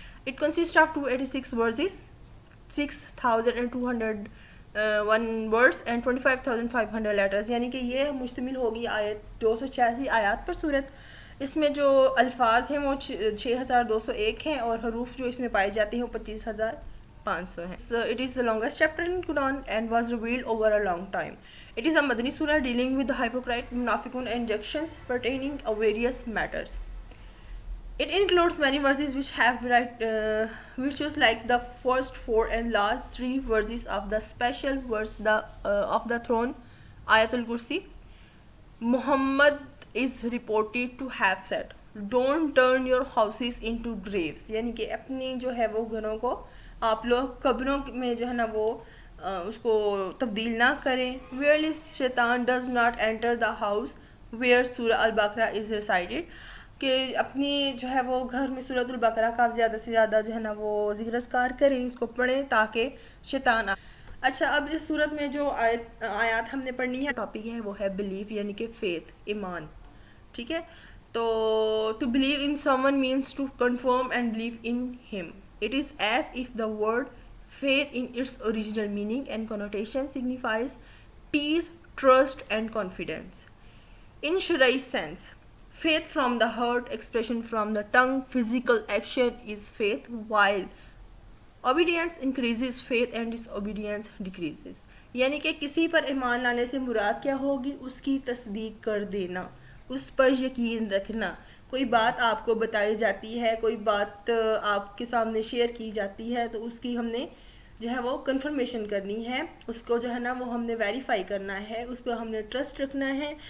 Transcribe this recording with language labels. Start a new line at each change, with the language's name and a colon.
English: It consist of 286 verses, 6201 words and 25,500 letters.
Urdu: یعنی کہ یہ مشتمل ہوگی آیت 286 آیات پر صورت. اس میں جو الفاظ ہیں وہ 6201 ہیں اور حروف جو اس میں پائے جاتے ہیں وہ 25,500 ہیں.
English: So it is the longest chapter in Quran and was revealed over a long time. It is a Madani surah dealing with the hypocrite, munafiqun and injunctions pertaining to various matters. It includes many verses which have virtues like the first 4 and last 3 verses of the special verse of the throne, Ayatul Kursi. Muhammad is reported to have said, "Don't turn your houses into graves."
Urdu: یعنی کہ اپنی جو ہے وہ گھروں کو آپ لوگ قبروں میں جو ہے نا وہ اس کو تبدیل نہ کریں.
English: Where Shaitan does not enter the house where Surah Al-Baqarah is recited.
Urdu: کہ اپنی جو ہے وہ گھر میں سورۃ البقرہ کا زیادہ سے زیادہ جو ہے نا وہ ذکر اذکار کریں, اس کو پڑھیں تاکہ شیطان اچھا اب اس صورت میں جو آیات ہم نے پڑھنی ہے ٹاپک ہے وہ ہے بلیف یعنی کہ فیتھ, ایمان. ٹھیک ہے, تو
English: To believe in someone means to confirm and believe in him. It is as if the word faith in its original meaning and connotation signifies peace, trust and confidence. In Sharai sense, faith from the heart, expression from the tongue, physical action is faith, while obedience increases faith and disobedience decreases.
Urdu: یعنی کہ کسی پر ایمان لانے سے مراد کیا ہوگی, اس کی تصدیق کر دینا, اس پر یقین رکھنا. کوئی بات آپ کو بتائی جاتی ہے, کوئی بات آپ کے سامنے شیئر کی جاتی ہے تو اس کی ہم نے جو ہے وہ کنفرمیشن کرنی ہے, اس کو جو ہے نا وہ ہم نے ویریفائی کرنا ہے, اس پہ ہم نے ٹرسٹ رکھنا ہے.